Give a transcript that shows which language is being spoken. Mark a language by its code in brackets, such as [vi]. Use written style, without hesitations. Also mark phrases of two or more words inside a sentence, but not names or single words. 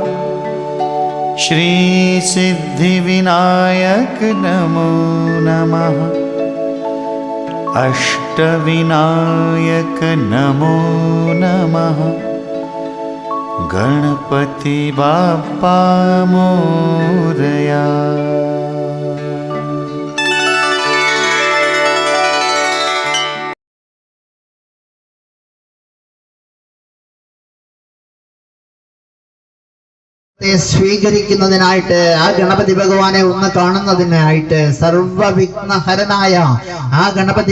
[sa] श्रीसिद्धिविनायक नमो नमः। अष्टविनायक नमो नमः। [mr] गणपति बाप्पा मोरया। [ml] സ്വീകരിക്കുന്നതിനായിട്ട് ആ ഗണപതി ഭഗവാനെ ഒന്ന് കാണുന്നതിനായിട്ട് സർവവിഘ്നഹരനായ ആ ഗണപതി